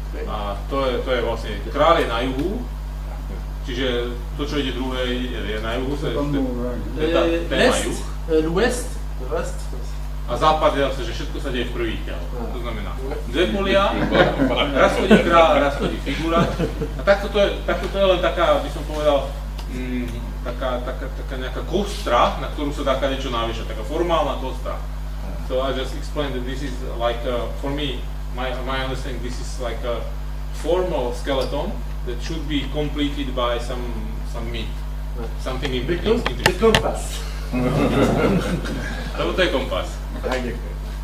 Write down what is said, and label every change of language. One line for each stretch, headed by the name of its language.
Slovak: A to je vlastne, král je na juhu, čiže to, čo ide druhé, je na juhu, to je téma juh.
French: L'ouest,
Slovak: a západ je zase, že všetko sa deje v prvých ťahoch. To znamená, dve polia, raz chodí král, raz chodí figúra. A takto to je len taká, by som povedal, taká nejaká kostra, na ktorú sa dá kadečo naviešať, taká formálna kostra.
English: So I just explained that this is like, for me, my understanding, this is like a formal skeleton that should be completed by some meat, something interesting. The compass.
Slovak: Lebo to je kompas. Tak, ďakujem.